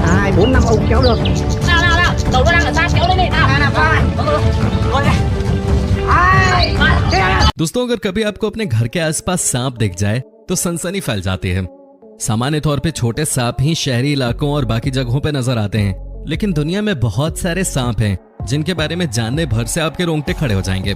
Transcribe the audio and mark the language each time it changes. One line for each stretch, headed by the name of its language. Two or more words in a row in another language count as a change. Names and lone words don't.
Vietnamese: phải 4-5 ông kéo được. Nào nào nào, đầu nó đang ở xa, kéo lên đi. Nào nào nào, rồi đây.
Hindi: दोस्तों, अगर कभी आपको अपने घर के आसपास सांप दिख जाए तो सनसनी फैल जाती है। सामान्य तौर पे छोटे सांप ही शहरी इलाकों और बाकी जगहों पे नजर आते हैं, लेकिन दुनिया में बहुत सारे सांप हैं जिनके बारे में जानने भर से आपके रोंगटे खड़े हो जाएंगे।